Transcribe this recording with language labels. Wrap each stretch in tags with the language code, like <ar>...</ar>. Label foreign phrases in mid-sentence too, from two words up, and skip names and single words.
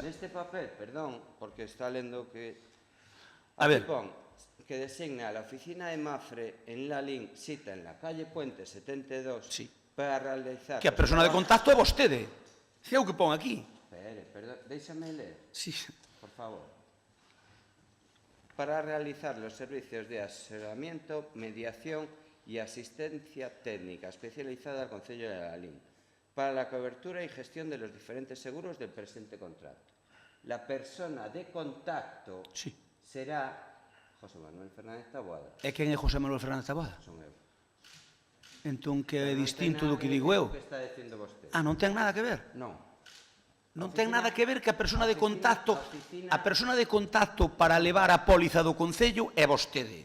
<gl>Neste papel, perdón, porque está lendo que... A ver. Aquí pon que</gl> <es>designa a la oficina de Mafre en Lalín, cita en la calle Puente 72, Sí. para realizar...</es> <gl>Que a persona de contacto é vostede. É o que pon aquí. Espere, perdón, déixame ler, Sí. por favor.</gl> <es>Para realizar los servicios de asesoramiento, mediación y asistencia técnica especializada al Concello de Lalín, para la cobertura y gestión de los diferentes seguros del presente contrato. La persona de contacto Sí. será José Manuel Fernández Taboada.</es> <gl>E quen é José Manuel Fernández Taboada? Son eu. Entón que é Pero non distinto ten do que nada digo ver eu. co que está dicindo vostede. Ah, non ten nada que ver. Non. Non ten nada que ver que a persona de oficina- contacto para levar a póliza do Concello é vostede.</gl>